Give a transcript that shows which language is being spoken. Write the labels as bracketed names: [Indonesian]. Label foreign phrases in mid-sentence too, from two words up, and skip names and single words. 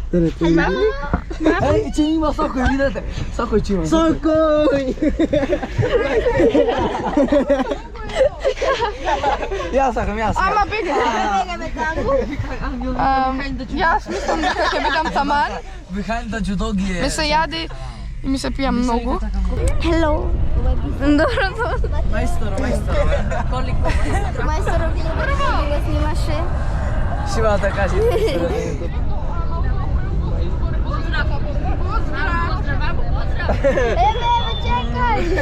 [Macedonian] Еј, че има сокој, видете. Сокој че има. Сокој! Јас сакам. Ама бега. Јас мислам дека ќе бидам таман. [English] Behind the judogi [Macedonian] Ми се јади и ми се пија многу. Hello! Добро. Мајстор. Мајсторов го снимаше. Шива да кажи. Еве, чекај!